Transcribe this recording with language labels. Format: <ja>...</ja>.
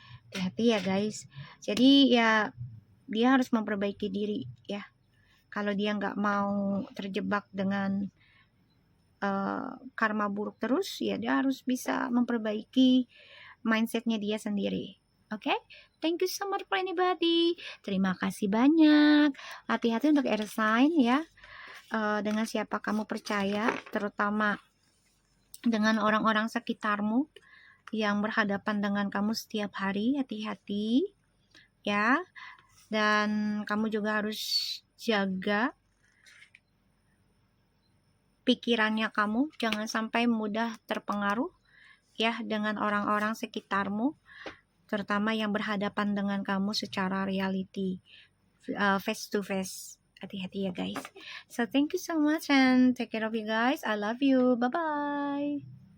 <id>Hati-hati ya guys. Jadi ya dia harus memperbaiki diri ya. Kalau dia nggak mau terjebak dengan karma buruk terus, ya dia harus bisa memperbaiki mindsetnya dia sendiri.</id> <en>Oke, thank you so much for anybody.</en> <id>Terima kasih banyak. Hati-hati untuk air sign ya. Dengan siapa kamu percaya, terutama dengan orang-orang sekitarmu yang berhadapan dengan kamu setiap hari. Hati-hati ya. Dan kamu juga harus jaga pikirannya kamu, jangan sampai mudah terpengaruh ya dengan orang-orang sekitarmu, terutama yang berhadapan dengan kamu secara reality,</id> <en>face to face</en> <id>Hati-hati ya guys.</id> <en>So thank you so much and take care of you guys. I love you. Bye bye.</en>